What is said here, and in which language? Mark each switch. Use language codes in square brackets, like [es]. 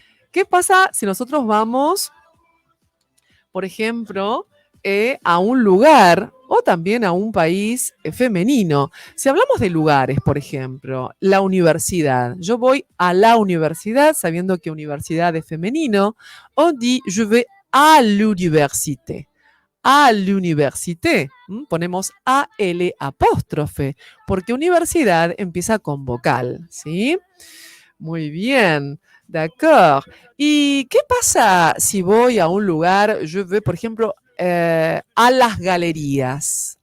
[es] ¿Qué pasa si nosotros vamos, por ejemplo, a un lugar o también a un país femenino? Si hablamos de lugares, por ejemplo, la universidad. Yo voy a la universidad sabiendo que universidad es femenino. [fr] On dit je vais à l'université. À l'université. [es] Ponemos AL apóstrofe porque universidad empieza con vocal, ¿sí? Muy bien. D'accord. ¿Y qué pasa si voy a un lugar, [fr] je vais, [es] por ejemplo, a las galerías?